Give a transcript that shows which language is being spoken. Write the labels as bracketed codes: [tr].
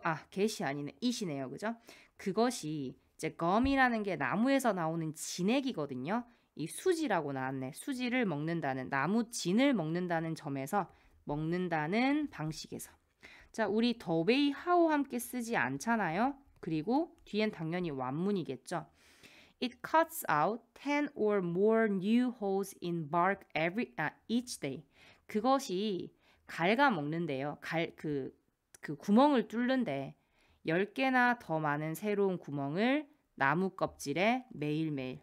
[ko] get이 아니네, it이네요, 그죠? 그것이, 이제 gum이라는 게 나무에서 나오는 진액이거든요. 이 수지라고 나왔네. 수지를 먹는다는, 나무 진을 먹는다는 점에서, 먹는다는 방식에서. 자, 우리 the way, how 함께 쓰지 않잖아요. 그리고 뒤엔 당연히 완문이겠죠. [en] It cuts out 10 or more new holes in bark each day. [ko] 그것이 갉아먹는데요. 그 구멍을 뚫는데 10개나 더 많은 새로운 구멍을 나무 껍질에 매일매일.